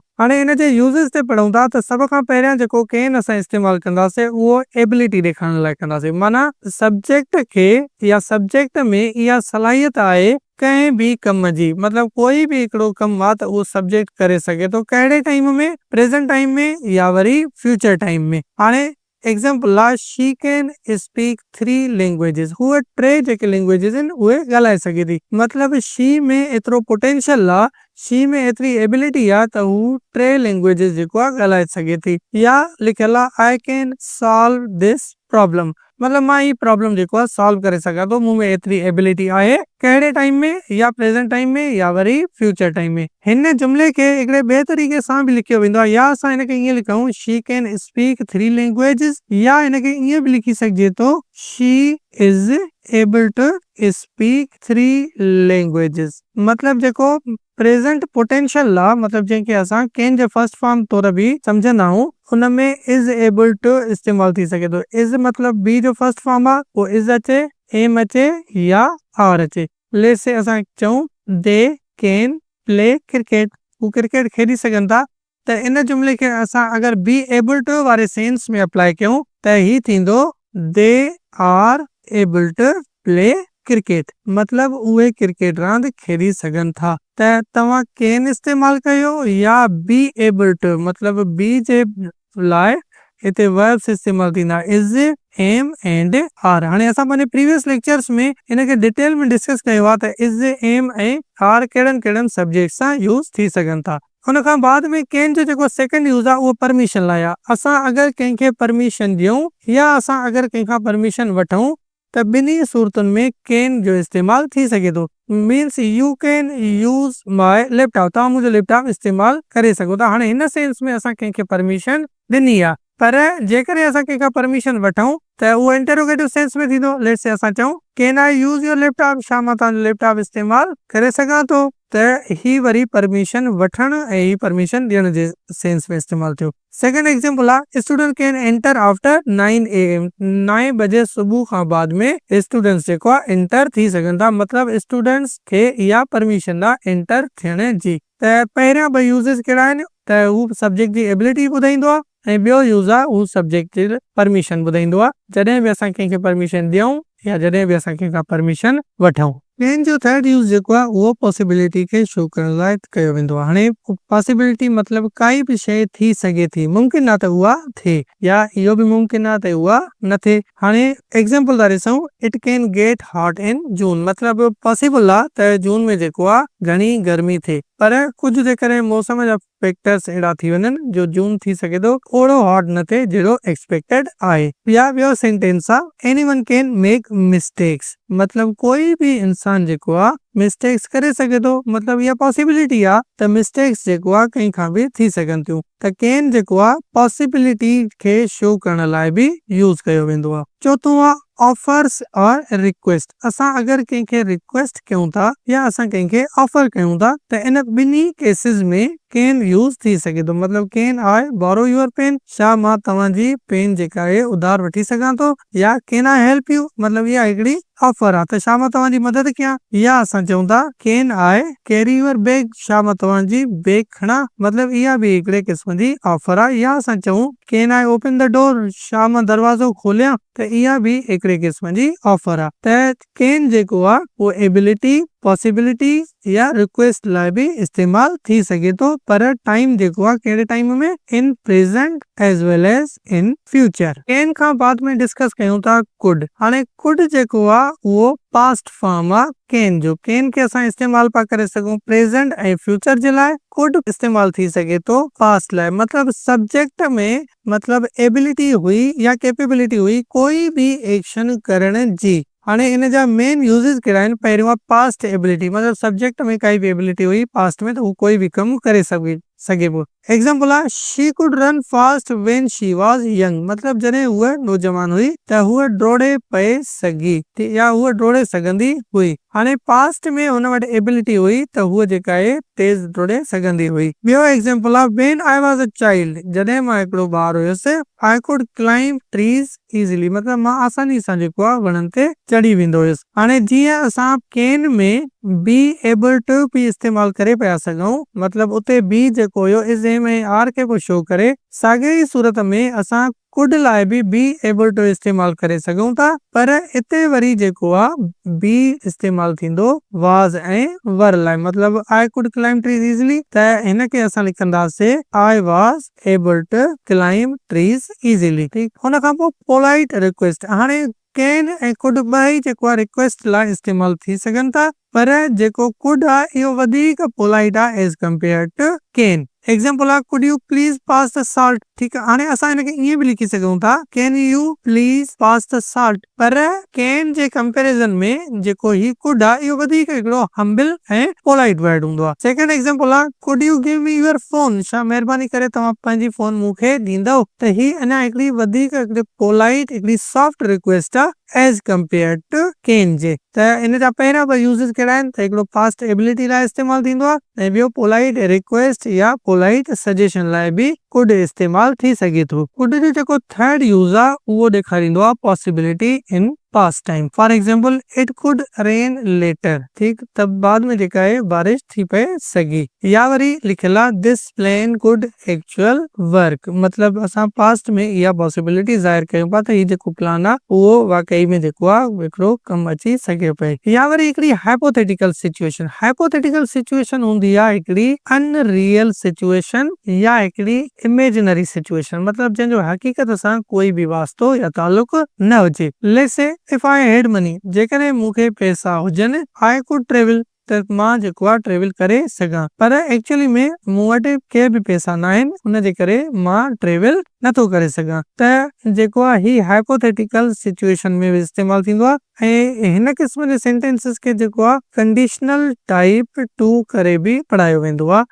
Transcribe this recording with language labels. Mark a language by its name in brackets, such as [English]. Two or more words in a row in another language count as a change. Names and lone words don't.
[Sindhi] हाणे इन जे यूज़ेस ते पढ़ूं था त सभ खां पहिरियां जेको कैन असां इस्तेमालु कंदासीं उहो एबिलिटी ॾेखारण लाइ कंदासीं, माना सब्जेक्ट खे या सब्जेक्ट में इहा सलाहियत आहे कंहिं बि कम जी, मतिलबु कोई बि हिकिड़ो कमु आहे त उहो सब्जेक्ट करे सघे थो, कहिड़े टाइम में, [English] present time [Sindhi] में या वरी [English] future time [Sindhi] में। हाणे एग्जाम्पल आहे [English] she can speak 3 languages, [Sindhi] हूअ 3 जेके लैंग्वेजेस आहिनि उहे ॻाल्हाए सघे थी। मतिलबु शी में एतिरो पोटेंशियल आहे, शी में एतिरी एबिलिटी आहे त हू 3 लैंग्वेजेस जेको आहे ॻाल्हाए सघे थी। या लिखियल आहे [English] I can solve this problem, [Sindhi] मतिलबु मां ही प्रॉब्लम जेको आहे सॉल्व करे सघां थो, मूं में एतिरी एबिलिटी आहे, कहिड़े टाइम में, या [English] present time [Sindhi] में या वरी [English] future time [Sindhi] में। हिन जुमिले खे हिकिड़े ॿिए तरीक़े सां बि लिखियो वेंदो आहे, या असां हिनखे ईअं लिखूं [English] she can speak 3 languages, [Sindhi] या हिनखे ईअं बि लिखी सघिजे थो [English] she is able to speak 3 languages. [Sindhi] मतिलबु जेको [English] present potential [Sindhi] आहे, मतिलबु जंहिंखे असां कैन जे [English] first form [Sindhi] तौर बि सम्झंदा आहियूं, उन में [English] is able to [Sindhi] इस्तेमालु थी सघे थो। इज़ मतिलबु बी जो [English] first form [Sindhi] आहे, पोइ इज़ अचे, एम अचे या आर अचे। [English] let's say [Sindhi] असां चऊं [English] they can play cricket, [Sindhi] हू क्रिकेट खेॾी सघनि था। त इन जुमिले खे असां अगरि [English] be able to [Sindhi] वारे सेंस में अप्लाई कयूं त ही थींदो [English] they are able to play cricket, [Sindhi] मतिलबु उहे क्रिकेट रांदि खेॾी सघनि था। त तव्हां कैन इस्तेमालु कयो या [English] be able to, [Sindhi] मतिलबु बी जे लाइ हिते वर्ब्स इस्तेमालु थींदा [English] is, am and are. [Sindhi] हाणे असां पंहिंजे [English] previous lectures [Sindhi] में हिनखे डिटेल में डिस्कस कयो आहे त इज़, एम ऐं आर कहिड़नि कहिड़नि सब्जेक्ट सां यूज़ थी सघनि था। हुन खां बाद में कैन जो जेको सेकंड यूज़ आहे उहो परमिशन लाइ आहे। असां अगरि कंहिंखे परमिशन ॾियूं या असां अगरि कंहिंखां परमिशन वठूं त ॿिन्ही सूरतुनि में कैन जो इस्तेमालु थी सघे थो। [English] means you can use my laptop, [Sindhi] तव्हां मुंहिंजो लैपटॉप इस्तेमालु करे सघो था। हाणे हिन सेंस में असां कंहिंखे परमिशन ॾिनी आहे, पर जेकॾहिं असां कंहिंखां परमिशन वठूं त उहो [English] interrogative sense [Sindhi] में थींदो। [English] let's say [Sindhi] असां चऊं [English] can I use your laptop, [Sindhi] छा मां तव्हांजो लैपटॉप इस्तेमालु करे सघां थो, त ही वरी परमिशन वठण ऐं ही परमिशन ॾियण जे सेंस में इस्तेमालु थियो। [English] second example [Sindhi] आहे [English] student can enter after 9 AM, [Sindhi] 9 बजे सुबुह खां बाद में स्टूडेंट्स जेको आहे एंटर थी सघनि था, मतिलबु स्टूडेंट्स खे इहा परमिशन आहे एंटर थियण जी। त पहिरियां ॿ यूज़ेस कहिड़ा आहिनि त हू सब्जेक्ट जी एबिलिटी ॿुधाईंदो आहे, ऐं ॿियो यूज़ आहे हू सब्जेक्ट जी परमिशन ॿुधाईंदो आहे, जॾहिं बि असां कंहिंखे परमिशन ॾियूं या जॾहिं बि असां कंहिंखां परमिशन वठूं। कैन जो [English] third use [Sindhi] जेको आहे उहो पॉसिबिलिटी खे शो करण लाइ कयो वेंदो आहे। हाणे पॉसिबिलिटी मतिलबु काई बि शइ थी सघे थी, मुमकिन आहे त उहा थिए या इहो बि मुमकिन आहे त उहा न थिए। हाणे एग्जाम्पल था ॾिसूं [English] it can get hot in June, [Sindhi] मतिलबु पॉसिबल आहे त जून में जेको आहे घणी गर्मी थिए, पर कुझु जेकॾहिं मौसम जा फैक्टर्स अहिड़ा थी वञनि जो जून थी सघे थो ओड़ो हॉट न थिए जहिड़ो एक्सपेक्टेड आहे। या ॿियो सेंटेंस आहे [English] anyone can make mistakes, [Sindhi] मतिलबु कोई बि इंसान जेको आहे मिस्टेक्स करे सघे थो, मतिलबु इहा पॉसिबिलिटी आहे त मिस्टेक्स जेको आहे कंहिंखां बि थी सघनि थियूं। त कैन जेको आहे पॉसिबिलिटी खे शो करण लाइ बि यूज़ कयो वेंदो आहे। चोथों आहे ऑफर्स और रिक्वेस्ट, असां अगरि कंहिंखे रिक्वेस्ट कयूं था या असां कंहिंखे ऑफर कयूं था त इन ॿिन्ही केसिस में कैन यूज़ थी सघे थो। मतिलबु कैन आहे [English] borrow your pen, [Sindhi] छा मां तव्हांजी पेन जेका आहे उधार वठी सघां थो, या [English] can I help you, [Sindhi] मतिलबु इहा हिकिड़ी ऑफर आहे त छा मां तव्हांजी मदद कयां। या असां चऊं था [English] can I carry your bag, [Sindhi] छा मां तव्हांजी बैग खणा, मतिलबु इहा बि हिकिड़े क़िस्म जी ऑफर आहे। या असां चऊं [English] can I open the door, [Sindhi] छा मां दरवाज़ो खोलियां, त इहा बि हिकिड़े क़िस्म जी ऑफर आहे। त कैन जेको आहे उहो एबिलिटी पॉसिबिलिटी या रिक्वेस्ट लाइ बि इस्तेमाल थी सघे थो, पर टाइम जेको आहे कहिड़े टाइम में, [English] in present as well as in future. [Sindhi] कैन खां बाद में डिस्कस कयूं था कुड। हाणे कुड जेको आहे उहो पास्ट फॉर्म आहे कैन जो। कैन खे असां इस्तेमाल पा करे सघूं प्रेज़ेंट ऐं फ्यूचर जे लाइ, कुड इस्तेमाल थी सघे थो पास्ट लाइ। मतलब सब्जेक्ट में मतलब एबिलिटी हुई या कैपेबिलिटी हुई कोई भी एक्शन करण जी। हाणे इन जा मेन यूज़ेस कहिड़ा आहिनि? पहिरियों आहे [English] past ability, [Sindhi] मतलब सब्जेक्ट में काई भी एबिलिटी हुई पास्ट में, त हू कोई भी कम करे सघे पियो। एग्जांपल आहे [English] she could run fast when she was young, [Sindhi] मतलब जॾहिं हूअ नौजवान हुई त हूअ डोड़े पए सघी या हूअ डोड़े सघंदी हुई। हाणे पास्ट में हुन वटि एबिलिटी हुई त हूअ जेका आहे तेज डोड़े सघंदी हुई। ॿियो एग्जांपल आहे [English] when I was a child, [Sindhi] जॾहिं मां हिकिड़ो ॿार हुयुसि, [English] I could climb trees easily, [Sindhi] मतलब मां आसानी सां जेको आहे वणनि ते चढ़ी वेंदो हुयुसि। हाणे जीअं असां कैन में [English] be able to [Sindhi] बि इस्तेमाल करे पिया सघूं, मतलब उते बी जेको हुयो [English] is am [Sindhi] ऐं आर खे पोइ शो करे, साॻे ई सूरत में असां कुड लाइ [English] be able to [Sindhi] इस्तेमाल करे सघूं था, पर इते वरी जेको आहे बी इस्तेमाल थींदो वाज ऐं वर लाइ। [English] मतलब I could climb trees easily, [Sindhi] त हिन खे असां लिखंदासीं [English] I was able to climb trees easily. [Sindhi] ठीकु, हुन खां पोइ [English] polite request. [Sindhi] हाणे कैन ऐं कुड ॿई जेको आहे रिक्वेस्ट लाइ इस्तेमाल थी सघनि था, पर जेको कुड आहे इहो वधीक पोलाइट आहे [English] as compare to can. example आहे could you please pass the salt। [Sindhi] ठीकु आहे, हाणे असां हिनखे ईअं बि लिखी सघूं था [English] can you please pass the salt, [Sindhi] पर कैन जे कंपेरिजन में जेको ही कुड आहे इहो वधीक हिकिड़ो हम्बल ऐं [English] polite word [Sindhi] हूंदो आहे। [English] second example [Sindhi] आहे [English] could you give me your phone, [Sindhi] छा महिरबानी करे तव्हां पंहिंजी फोन मूंखे ॾींदव, त ही अञा हिकिड़ी वधीक हिकिड़ी पोलाइट हिकिड़ी [English] soft request [Sindhi] आहे [English] as compare to can [Sindhi] जे। त इन जा पहिरियां ॿ यूज़ेस कहिड़ा आहिनि? त हिकिड़ो [English] past ability [Sindhi] लाइ इस्तेमाल थींदो आहे ऐं ॿियो [English] polite request [Sindhi] या [English] polite suggestion [Sindhi] लाइ बि कुड इस्तेमाल थी सघे थो। कुड जो जेको [English] third use [Sindhi] आहे उहो ॾेखारींदो आहे [English] possibility in past time. for example it could rain later, [Sindhi] ठीक, तब बाद में जेका आहे बारिश थी पए सघी। या वरी लिखियल आहे [English] this plan could actual work, [Sindhi] मतलब असां पास्ट में इहा पॉसिबिलिटी ज़ाहिर कयूं पिया त हीउ जेको प्लान आहे उहो वाकई में जेको आहे हिकिड़ो कमु अची सघे पए। या वरी हिकिड़ी [English] hypothetical situation. hypothetical situation [Sindhi] हूंदी आहे हिकिड़ी [English] unreal situation [Sindhi] या हिकिड़ी [English] imaginary situation, [Sindhi] मतलब जंहिंजो हक़ीक़त सां कोई भी वास्तो या ताल्लुक न हुजे। [English] let's say if I had money, [Sindhi] जेकॾहिं मूंखे पैसा हुजनि, [English] I could travel, [Sindhi] त मां जेको आहे ट्रेवल करे सघां, पर एक्चुअली में मूं वटि के बि पैसा न आहिनि, उन जे करे मां ट्रेवल नथो करे सघां। त जेको आहे ही [English] hypothetical situation [Sindhi] में बि इस्तेमाल थींदो आहे ऐं हिन क़िस्म जे सेंटेंसिस खे जेको आहे [English] conditional type two [Sindhi] करे बि पढ़ायो वेंदो आहे।